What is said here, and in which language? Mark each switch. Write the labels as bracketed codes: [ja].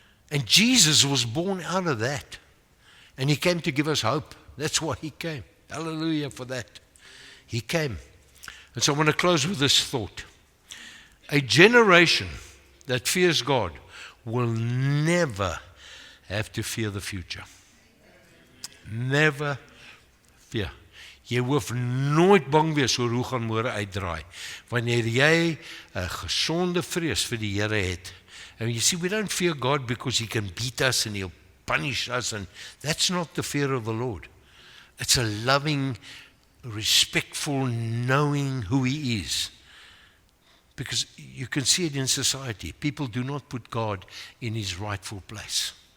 [en] And Jesus was born out of that. And He came to give us hope. That's why He came. Hallelujah for that. He came. And so I want to close with this thought. A generation that fears God will never have to fear the future. Never fear. [af] Jy hoef nooit bang wees oor hoe gaan môre uitdraai. Wanneer jy 'n gesonde vrees vir die Here het. [en] And you see, we don't fear God because He can beat us and He'll punish us. And that's not the fear of the Lord. It's a loving, respectful knowing who He is. Because you can see it in society. People do not put God in His rightful place.